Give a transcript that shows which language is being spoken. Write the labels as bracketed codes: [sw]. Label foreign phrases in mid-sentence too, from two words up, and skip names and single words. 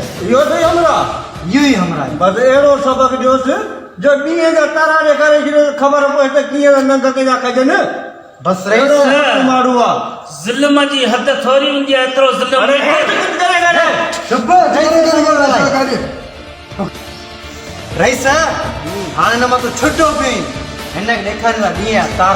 [sd] इहो अथई हमरा इहो ई हमरा आहे। बसि अहिड़ो सबक़ ॾियोसि जो ॾींहं जा तारा ॾेखारे छॾियो ख़बर पए त कीअं नंग कंहिंजा कजनि बस रही अहिड़ो सर माण्हू आहे ज़ुल्म जी हद थोरी हूंदी आहे एतिरो ज़ुल्म चुप रही सर हाणे न मां तो छुटो पियो हिन खे ॾेखारियो आहे ॾींहं जा तारा